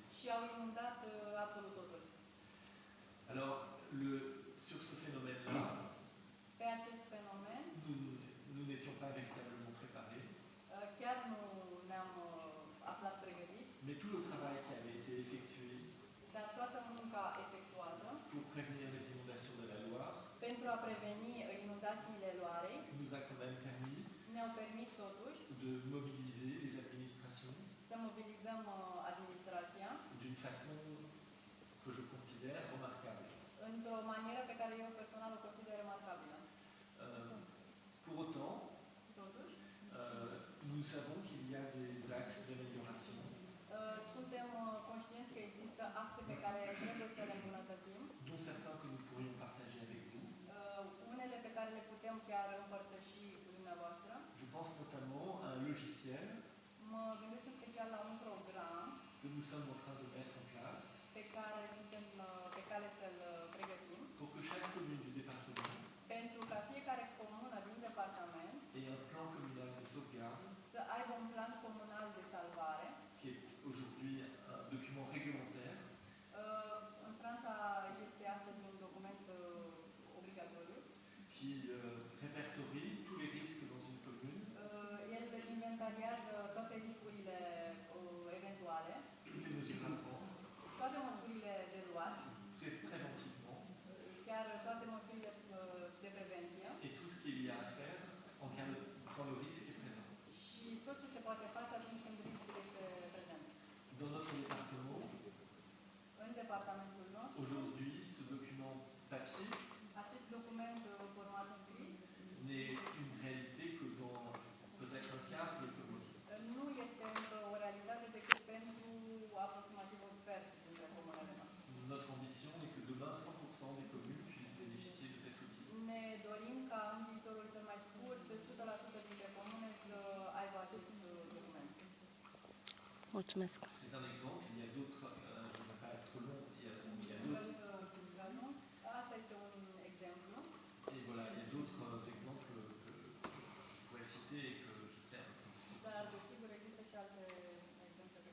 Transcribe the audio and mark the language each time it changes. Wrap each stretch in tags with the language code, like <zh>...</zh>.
<ro>și au inundat absolut totul.</ro> <fr>Alors, sur ce phénomène-là,</fr> <ro>Pe acest fenomen,</ro> <fr>nous n'étions pas véritablement préparés,</fr> <ro>chiar nu ne-am aflat pregătiți,</ro> <fr>mais tout le travail qui avait été effectué</fr> <ro>dar toată munca efectuată</ro> <fr>pour prévenir les inondations de la Loire</fr> <ro>pentru a preveni inundațiile Loarei</ro> <fr>nous a quand même permis</fr> <ro>ne-au permis totuși</ro> <fr>de mobiliser les administrations</fr> <ro>să mobilizăm administrația</ro> <fr>d'une façon que je considère remarquable.</fr> <ro>într-o manieră pe care eu personal o consider remarcabilă.</ro> <fr>Pour autant,</fr> <ro>Totuși,</ro> <fr>nous savons qu'il y a des axes d'amélioration,</fr> <ro>suntem conștienți că există axe pe care trebuie să le îmbunătățim,</ro> <fr>dont certains que nous pourrions partager avec vous.</fr> <ro>unele pe care le putem chiar împărtăși cu dumneavoastră.</ro> <fr>Je pense notamment à un logiciel</fr> <ro>Mă gândesc în special la un program</ro> <fr>que nous sommes en train de mettre en place</fr> <ro>pe care suntem pe cale să-l pregătim,</ro> <fr>pour que chaque commune du département</fr> <ro>pentru ca fiecare comună din departament</ro> <fr>ait un plan communal de sauvegarde,</fr> <ro>să aibă un plan comunal de salvare.</ro> <fr>qui est aujourd'hui un document réglementaire</fr> <ro>În Franța este astăzi un document obligatoriu.</ro> <fr>qui répertorie tous les risques dans une commune,</fr> <ro>El inventariază toate riscurile eventuale,</ro> <fr>toutes les mesures à prendre,</fr> <ro>toate măsurile de luat,</ro> <fr>préventivement,</fr> <ro>chiar toate măsurile de prevenție</ro> <fr>et tout ce qu'il y a à faire quand le risque est présent.</fr> <ro>și tot ce se poate face atunci când riscul este prezent.</ro> <fr>Dans notre département,</fr> <ro>În departamentul nostru,</ro> <fr>aujourd'hui, ce document papier</fr> <ro>acest document în format scris</ro> <fr>n'est une réalité que dans peut-être un quart des communes.</fr> <ro>nu este încă o realitate decât pentru aproximativ un sfert dintre comunele noastre.</ro> <fr>Notre ambition est que demain, 100% des communes puissent bénéficier de cet outil.</fr> <ro>Ne dorim ca în viitorul cel mai scurt, 100% dintre comune să aibă acest document. Mulțumesc.</ro> <fr>C'est un exemple, il y a d'autres, je ne vais pas être trop long, il y a</fr> <ro>Vreau</ro> <fr>d'autres,</fr> <ro>să gazăm. Asta este un exemplu.</ro> <fr>et voilà, il y a d'autres exemples que je pourrais citer et que je tiens à féliciter.</fr> <ro>Dar, desigur, există și alte exemple</ro>